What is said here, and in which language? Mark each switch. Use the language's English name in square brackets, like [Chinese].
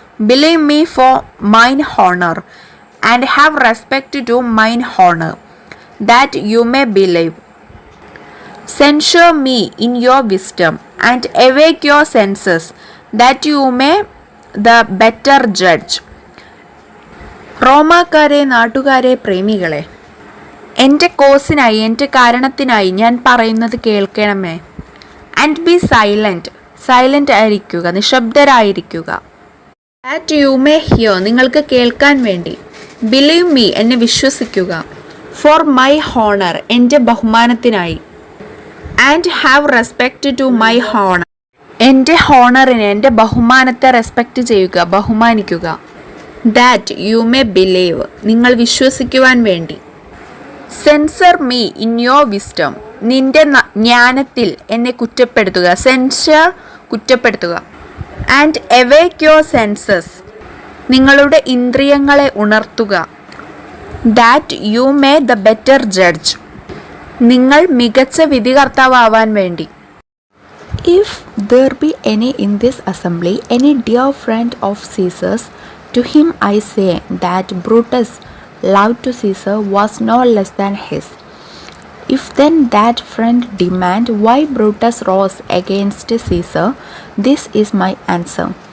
[English] Believe me for mine honor, and have respect to mine honor, that you may believe. Censure me in your wisdom, and awake your senses, that you may the better judge. [Malayalam] റോമാക്കാരെ, നാട്ടുകാരെ, പ്രേമികളെ, എൻ്റെ കോസിനായി, എൻ്റെ കാരണത്തിനായി ഞാൻ പറയുന്നത് കേൾക്കണമേ. [English] And be silent. [Malayalam] Silent ആയിരിക്കുക, നിശബ്ദരായിരിക്കുക. [English] that you may hear, [Malayalam] നിങ്ങൾക്ക് കേൾക്കാൻ വേണ്ടി. [English] believe me, [Malayalam] എന്നെ വിശ്വസിക്കുക. [English] for my honour, [Malayalam] എൻ്റെ ബഹുമാനത്തിനായി. [English] and have respect to my honour, [Malayalam] എൻ്റെ ഹോണറിനെ, എൻ്റെ ബഹുമാനത്തെ റെസ്പെക്റ്റ് ചെയ്യുക, ബഹുമാനിക്കുക. [English] that you may believe, [Malayalam] നിങ്ങൾ വിശ്വസിക്കുവാൻ വേണ്ടി. [English] censure me in your wisdom, [Malayalam] നിന്റെ ജ്ഞാനത്തിൽ എന്നെ കുറ്റപ്പെടുത്തുക. [English] censure, [Malayalam] കുറ്റപ്പെടുത്തുക. [English] and awake your senses, [Malayalam] നിങ്ങളുടെ ഇന്ദ്രിയങ്ങളെ ഉണർത്തുക. [English] that you may the better judge, [Malayalam] നിങ്ങൾ മികച്ച വിധികർത്താവാൻ വേണ്ടി. [English] If there be any in this assembly, any dear friend of Caesar's, to him I say that Brutus' love to Caesar was no less than his. If then that friend demand why Brutus rose against Caesar, this is my answer.